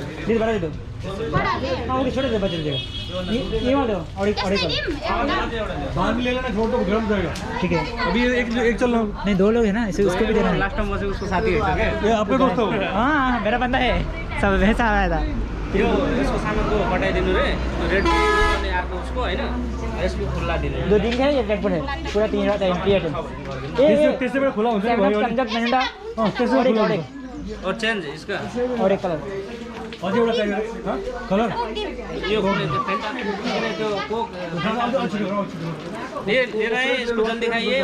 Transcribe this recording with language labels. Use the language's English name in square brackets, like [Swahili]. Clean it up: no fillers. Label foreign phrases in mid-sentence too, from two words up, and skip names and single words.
[Hindi] दीदी बड़ा दे दो। हाँ ओके छोटे दे बच्चे देगा। ये वाला दो और एक बाद में ले लेना, छोड़ दो गर्म जाएगा। ठीक है। अभी एक चल रहा हूँ। नहीं 2 लोग हैं ना, इसे उसको भी देना है। [English] last time [Hindi] वैसे उसको साथ ही है। ये आपके दोस्त हो? हाँ मेरा बंदा है, सब वैसा आया था। [Nepali] यो यसको सामानको पठाइदिनु रे, रेड गर्ने अर्को उसको हैन, यसको खुल्ला दिनु। [Hindi] 2 दिन है ये रेड बुल है पूरा 3 रात है [English] empty item. [Hindi] तीसरे में खुला होता है और चेंज इसका और एक कलर और ये वाला चाहिए कलर। यो खोले तो फेंटा नहीं तो कोक ये ले रहे हैं, इसको जल्दी खाइए।